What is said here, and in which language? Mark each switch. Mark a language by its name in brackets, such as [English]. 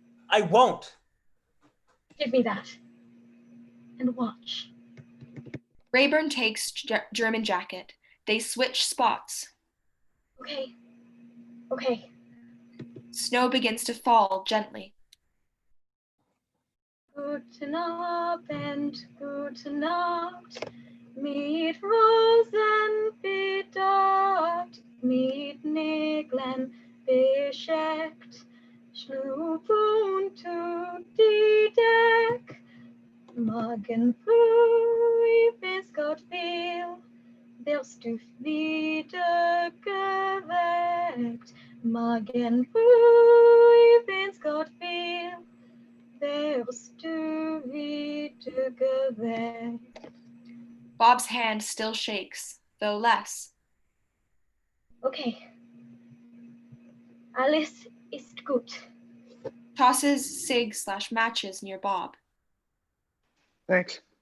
[English] I won't. Give me that. And watch. Rayburn takes German jacket. They switch spots. Okay. Okay. Snow begins to fall gently. [German] Guten Abend, gute Nacht, mit Rosen bedacht, mit Nägeln bescheckt, schlug unter die Deck. Morgen früh, wenn's Gott will, wirst du wieder geweckt. Morgen früh, wenn's Gott will, wirst du wieder geweckt. [English] Bob's hand still shakes, though less. [German] Okay. Alles ist gut. [English] Tosses cig/matches near Bob. Thanks.